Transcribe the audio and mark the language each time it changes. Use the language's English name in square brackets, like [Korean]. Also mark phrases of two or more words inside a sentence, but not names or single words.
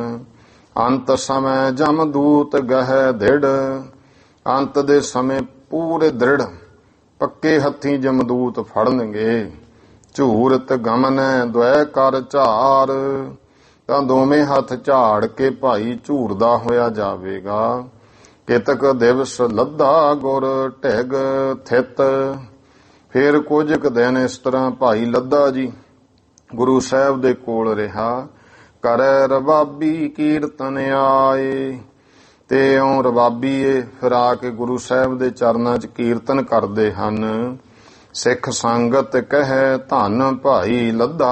[Punjabi] ਅੰਤ ਸਮੇਂ ਜਮਦੂਤ ਗਹਿ ਦ੍ਰਿੜ। ਅੰਤ ਦੇ ਸਮੇਂ ਪੂਰੇ ਦ੍ਰਿੜ ਪੱਕੇ ਹੱਥੀਂ ਜਮਦੂਤ ਫੜਨਗੇ। ਝੂਰਤ ਗਮਨੈ ਦੁਐ ਕਰ ਝਾਰ। ਤਾਂ ਦੋਵੇਂ ਹੱਥ ਝਾੜ ਕੇ ਭਾਈ ਝੂਰਦਾ ਹੋਇਆ ਜਾਵੇਗਾ। ਕੇਤਕ ਦਿਵਸ ਲੱਦਾ ਗੁਰ ਢਿਗ ਥਿਤ। ਫਿਰ ਕੁਛ ਕ ਦਿਨ ਇਸ ਤਰਹ ਭਾਈ ਲੱਦਾ ਜੀ ਗੁਰੂ ਸਾਹਿਬ ਦੇ ਕੋਲ ਰਿਹਾ। ਕਰੈ ਰਬਾਬੀ ਕੀਰਤਨ ਆਏ। ਤੇ ਇਉਂ ਰਬਾਬੀ ਫਿਰ ਆ ਕੇ ਗੁਰੂ ਸਾਹਿਬ ਦੇ ਚਰਨਾਂ 'ਚ ਕੀਰਤਨ ਕਰਦੇ ਹਨ। ਸਿੱਖ ਸੰਗਤ ਕਹੈ ਧੰਨ ਭਾਈ ਲੱਦਾ।